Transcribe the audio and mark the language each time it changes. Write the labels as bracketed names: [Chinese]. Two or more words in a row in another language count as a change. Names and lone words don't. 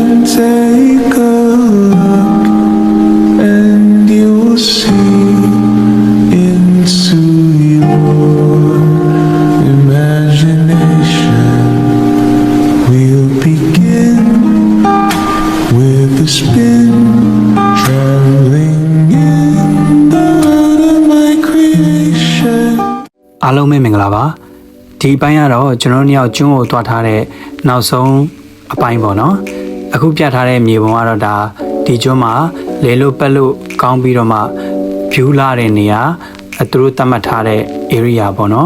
[English] Take a look and you'll see into your imagination. We'll begin with a spin, traveling in the world of my creation. [Burmese] အားလုံးပဲမင်္ဂလာပါဒီအပိုင်းကတော့ကျွန်တော်တို့ညောင်ကျွန်းကိုတွားထားတဲ့နောက်ဆုံးအပိုင်းပေါ့နော်အခုပြထားတဲ့မြေပုံကတော့ဒါ ဒီကျွန်းမှာလေလို့ပက်လို့ကောင်းပြီးတော့မှ view လာတဲ့နေရာသူတို့သတ်မှတ်ထားတဲ့ area ပေါ့နော်